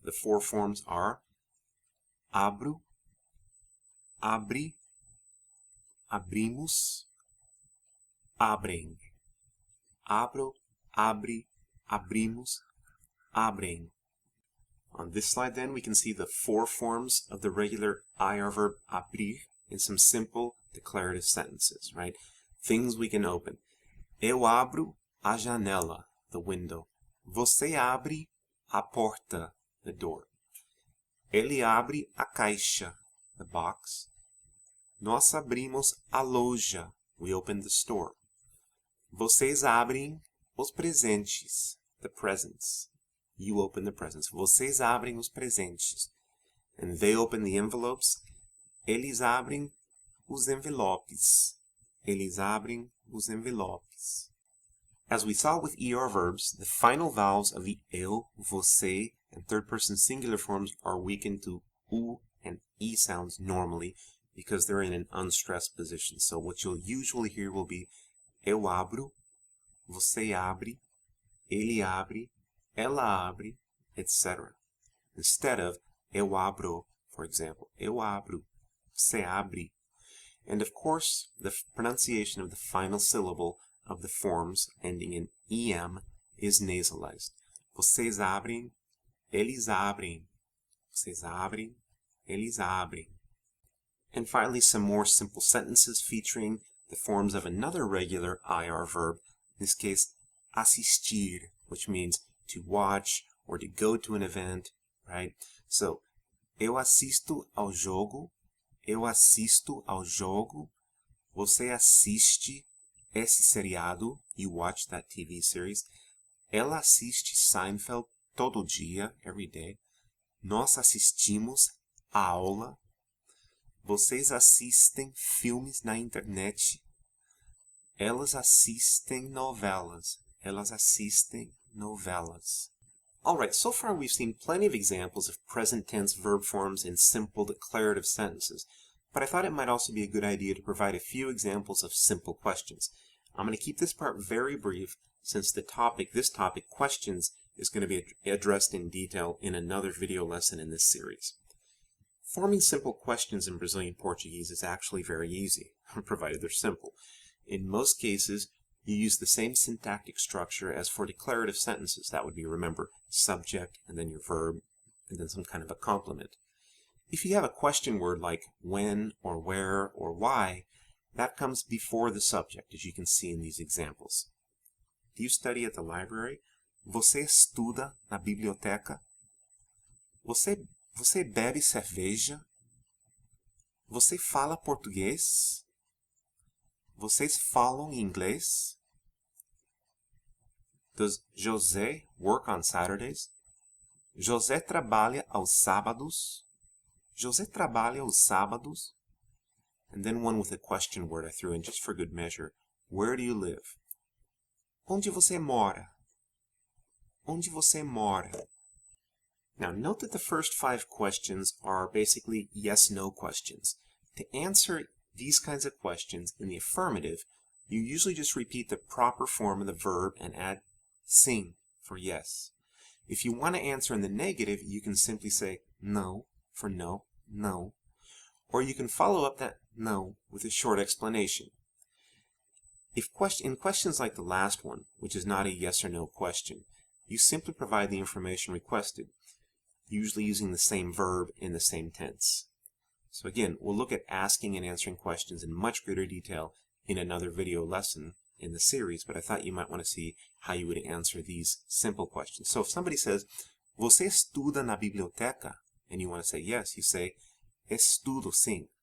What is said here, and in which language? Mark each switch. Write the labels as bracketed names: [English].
[English] The four forms are abro, abri, abrimos, abrem. [Portuguese] Abro, abri, abrimos, abrem. [English] On this slide, then, we can see the four forms of the regular IR verb abrir in some simple declarative sentences, right? Things we can open. [Portuguese] Eu abro a janela, [English] the window. [Portuguese] Você abre a porta, [English] the door. [Portuguese] Ele abre a caixa, [English] the box. [Portuguese] Nós abrimos a loja, [English] we open the store. [Portuguese] Vocês abrem os presentes, [English] the presents. You open the presents. [Portuguese] Vocês abrem os presentes. [English] And they open the envelopes. [Portuguese] Eles abrem os envelopes. Eles abrem os envelopes. [English] As we saw with ER verbs, the final vowels of the eu, você, and third-person singular forms are weakened to u and e sounds normally because they're in an unstressed position. So what you'll usually hear will be [Portuguese] eu abro, você abre, ele abre, ela abre, etc. [English] Instead of [Portuguese] eu abro, [English] for example. [Portuguese] Eu abro, você abre. [English] And of course, the pronunciation of the final syllable of the forms ending in em is nasalized. [Portuguese] Vocês abrem, eles abrem. Vocês abrem, eles abrem. [English] And finally, some more simple sentences featuring the forms of another regular IR verb, in this case, assistir, which means to watch or to go to an event, right? [Portuguese] So, eu assisto ao jogo, eu assisto ao jogo, você assiste esse seriado, [English] you watch that TV series, [Portuguese] ela assiste Seinfeld todo dia, [English] every day, [Portuguese] nós assistimos a aula, vocês assistem filmes na internet, elas assistem novelas, elas assistem novelas. [English] Alright, so far we've seen plenty of examples of present tense verb forms in simple declarative sentences, but I thought it might also be a good idea to provide a few examples of simple questions. I'm going to keep this part very brief since this topic, questions, is going to be addressed in detail in another video lesson in this series. Forming simple questions in Brazilian Portuguese is actually very easy, provided they're simple. In most cases, you use the same syntactic structure as for declarative sentences. That would be, remember, subject, and then your verb, and then some kind of a complement. If you have a question word like when, or where, or why, that comes before the subject, as you can see in these examples. Do you study at the library? [Portuguese] Você estuda na biblioteca? Você bebe cerveja? Você fala português? Vocês falam inglês? [English] Does José work on Saturdays? [Portuguese] José trabalha aos sábados? José trabalha aos sábados? [English] And then one with a question word I threw in just for good measure. Where do you live? [Portuguese] Onde você mora? Onde você mora? [English] Now note that the first 5 questions are basically yes-no questions. To answer these kinds of questions in the affirmative, you usually just repeat the proper form of the verb and add sim for yes. If you want to answer in the negative, you can simply say no for no, no. Or you can follow up that no with a short explanation. In questions like the last one, which is not a yes or no question, you simply provide the information requested, usually using the same verb in the same tense. So again, we'll look at asking and answering questions in much greater detail in another video lesson in the series, but I thought you might want to see how you would answer these simple questions. So if somebody says, [Portuguese] "Você estuda na biblioteca?" [English] and you want to say yes, you say, [Portuguese] "Estudo sim."